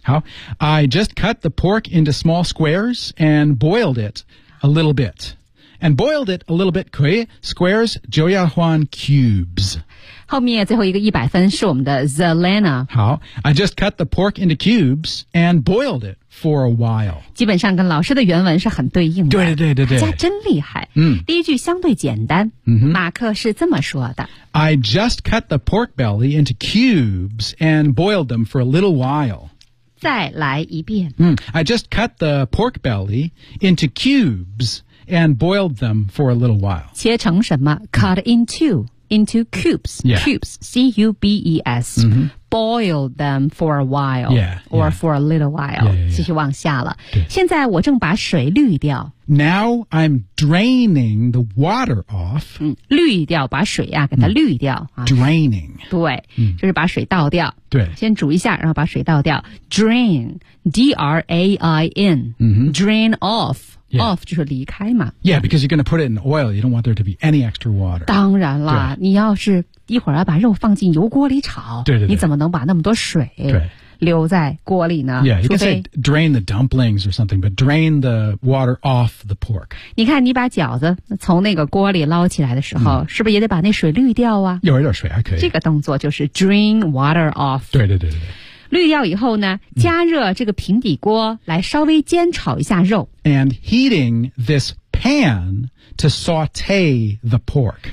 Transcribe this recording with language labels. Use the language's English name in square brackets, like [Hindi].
[English] 好 I just cut the pork into small squares and boiled it a little bit and boiled it a little bit [Chinese] 可以 [English] squares [Chinese] 就要换 [English] cubes [Chinese] 后面最后一个一百分是我们的 Zelena [English] 好 I just cut the pork into cubes and boiled it for a while [Chinese] 基本上跟老师的原文是很对应的对对对对大家真厉害、嗯、第一句相对简单、嗯、马克是这么说的 [English] I just cut the pork belly into cubes and boiled them for a little while [Chinese] 再来一遍、 [English] 嗯、I just cut the pork belly into cubes and boiled them for a little while [Chinese] 切成什么 [English] cut into cubes,、 yeah. cubes, C-U-B-E-S,、 mm-hmm. boil them for a while, yeah, or yeah. for a little while. Yeah, yeah, yeah. [Chinese] 继续往下了。现在我正把水滤掉。 [English] Now I'm draining the water off.、 [Chinese] 嗯、滤掉把水啊给它滤掉。嗯啊、 [English] draining. [Chinese] 对、嗯、就是把水倒掉。对。先煮一下然后把水倒掉。 [English] Drain, D-R-A-I-N,、 mm-hmm. drain off. Yeah. [Chinese] off 就是离开嘛 [English] Yeah, because you're going to put it in oil. You don't want there to be any extra water. [Chinese] 当然啦你要是一会儿要把肉放进油锅里炒对对对你怎么能把那么多水留在锅里呢 [English] Yeah, you can say drain the dumplings or something, but drain the water off the pork. [Chinese] 你看你把饺子从那个锅里捞起来的时候、嗯、是不是也得把那水滤掉啊有一点水还可以。这个动作就是 [English] drain water off. [Chinese] 对对对对对。滤掉以后呢加热这个平底锅来稍微煎炒一下肉 [English] And heating this pan to saute the pork